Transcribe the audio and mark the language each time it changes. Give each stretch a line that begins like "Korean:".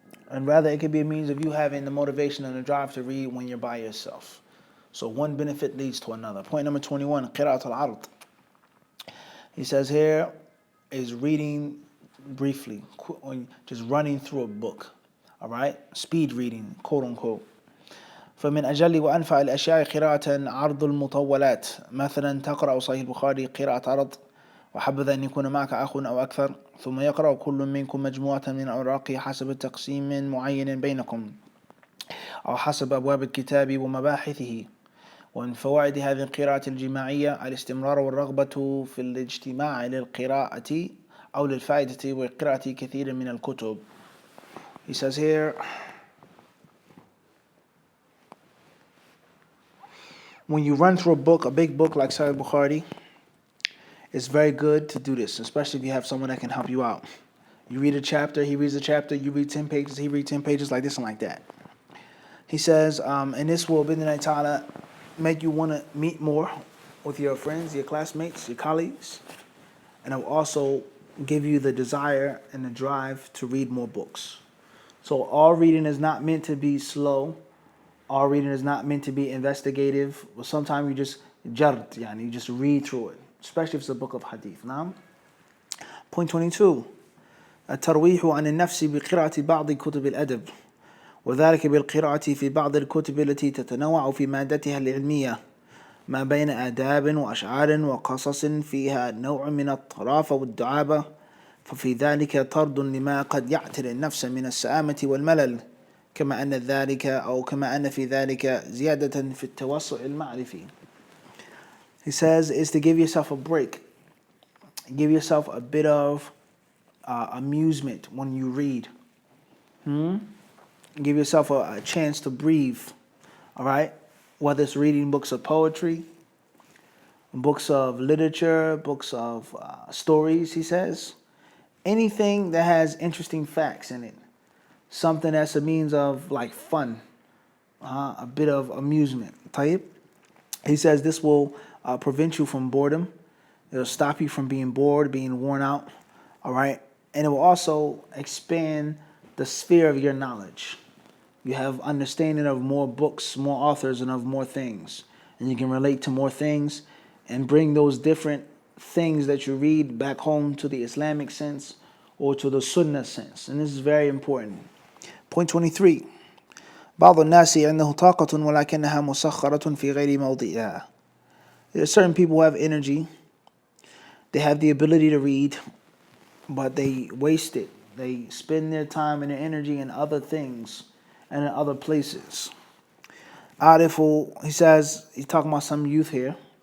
English: And rather, it could be a means of you having the motivation and the drive to read when you're by yourself. So one benefit leads to another. Point number 21,
Arabic: قراءة العرض.
English: He says here is reading briefly, just running through a book. All right? Speed reading, quote unquote.
Arabic: فمن أجل وأنفع الأشياء قراءة عرض المطولات. مثلا تقرأ صحيح البخاري قراءة عرض، وحبذا أن يكون معك أخ أو أكثر، ثم يقرأ كل منكم مجموعة من الأوراق حسب تقسيم معين بينكم أو حسب أبواب الكتاب ومباحثه. ومن فوائد هذه القراءة الجماعية الاستمرار والرغبة في الاجتماع للقراءة أو للفائدة وقراءة كثير من الكتب.
English: He says here, when you run through a book, a big book like Sahih Bukhari, it's very good to do this, especially if you have someone that can help you out. You read a chapter, he reads a chapter, you read 10 pages, he reads 10 pages, like this and like that. He says, and this will, bidnillahi ta'ala, make you want to meet more with your friends, your classmates, your colleagues, and it will also give you the desire and the drive to read more books. So all reading is not meant to be slow. All reading is not meant to be investigative. Well, sometimes you just you just read through it, especially if it's a book of hadith. Now, point 22.
Arabic: الترويح عن النفس بقراءة بعض كتب الأدب، وذلك بالقراءة في بعض الكتب التي تتنوع في مادتها العلمية ما بين آداب وأشعار وقصص فيها نوع من الطرافة والدعابة، ففي ذلك طرد لما قد يعتري النفس من السآمة والملل، كما أن في ذلك زيادة في التوسع المعرفي.
English: He says is to give yourself a break. Give yourself a bit of amusement when you read. Give yourself a chance to breathe. All right? Whether it's reading books of poetry, books of literature, books of stories, he says. Anything that has interesting facts in it. Something that's a means of like fun, a bit of amusement.
Arabic: طيب?
English: He says this will prevent you from boredom. It'll stop you from being bored, being worn out. All right? And it will also expand the sphere of your knowledge. You have understanding of more books, more authors, and of more things. And you can relate to more things and bring those different things that you read back home to the Islamic sense or to the Sunnah sense. And this is very important. Point 23.
Arabic: بعض الناس عنده طاقة ولكنها مسخرة في غير موضعها.
English: There are certain people who have energy. They have the ability to read, but they waste it. They spend their time and their energy in other things and in other places. Arifu, he says, he's talking about some youth here.